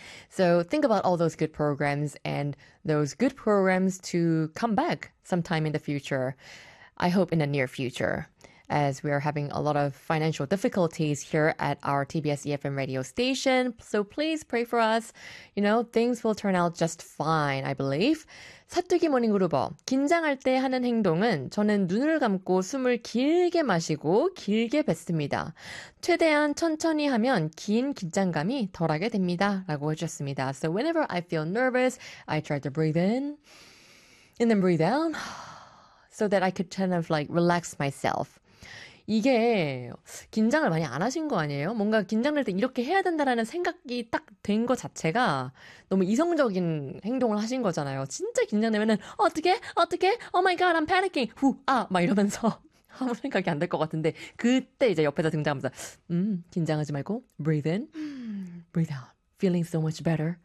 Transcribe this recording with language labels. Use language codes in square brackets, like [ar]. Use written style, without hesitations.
[en] So think about all those good programs and those good programs to come back sometime in the future. I hope in the near future, as we are having a lot of financial difficulties here at our TBS EFM radio station. So please pray for us. You know, things will turn out just fine, I believe. [ko] 사뚜기 모닝 그루버, 긴장할 때 하는 행동은 저는 눈을 감고 숨을 길게 마시고 길게 뱉습니다. 최대한 천천히 하면 긴 긴장감이 덜하게 됩니다. 라고 해주셨습니다. [en] So whenever I feel nervous, I try to breathe in and then breathe out. So that I could kind of like relax myself. [ko] 이게 긴장을 많이 안 하신 거 아니에요? 뭔가 긴장될 때 이렇게 해야 된다라는 생각이 딱 된 거 자체가 너무 이성적인 행동을 하신 거잖아요. 진짜 긴장되면은 어떡해? 어떡해? [en] Oh my god, I'm panicking. [ko] 후, 아, 막 이러면서 아무 생각이 안 될 것 같은데 그때 이제 옆에서 등장하면서 긴장하지 말고 [en] breathe in, breathe out, feeling so much better.